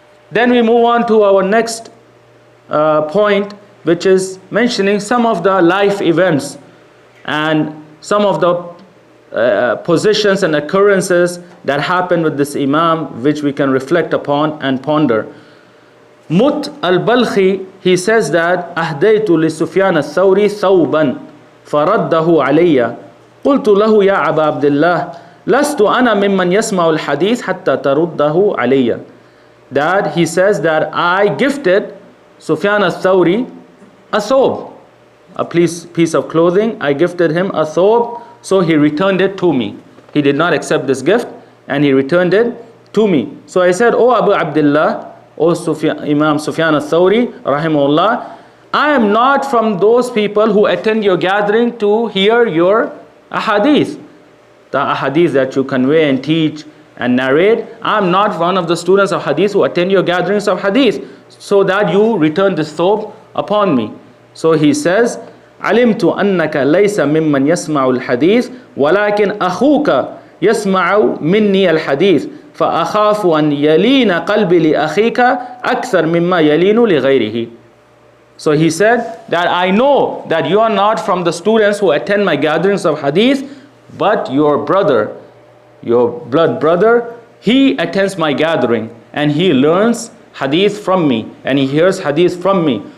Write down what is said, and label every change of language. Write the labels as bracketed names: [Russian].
[English] Then we move on to our next point, which is mentioning some of the life events and some of the positions and occurrences that happened with this Imam, which we can reflect upon and ponder. Mut al-Balkhi, he says that [Arabic] أهديت لسفيان الثوري ثوبا فرده علي قلت له يا أبا عبد الله لست أنا ممن يسمع الحديث حتى ترده علي. [English] That he says that I gifted Sufyan al-Thawri a thobe, a piece of clothing. I gifted him a thobe, so he returned it to me. He did not accept this gift and he returned it to me. So I said, O Abu Abdullah, O Imam Sufyan al-Thawri rahimahullah, I am not from those people who attend your gathering to hear your ahadith, the ahadith that you convey and teach and narrate. I am not one of the students of hadith who attend your gatherings of hadith, so that you return this thobe upon me. So he says, [Arabic] علمت أنك ليس ممن يسمع الحديث ولكن أخوك يسمع مني الحديث فأخاف أن يلين قلبي لأخيك أكثر مما يلين لغيره. [English] So he said that I know that you are not from the students who attend my gatherings of hadith, but your brother, your blood brother, he attends my gathering and he learns hadith from me and he hears hadith from me.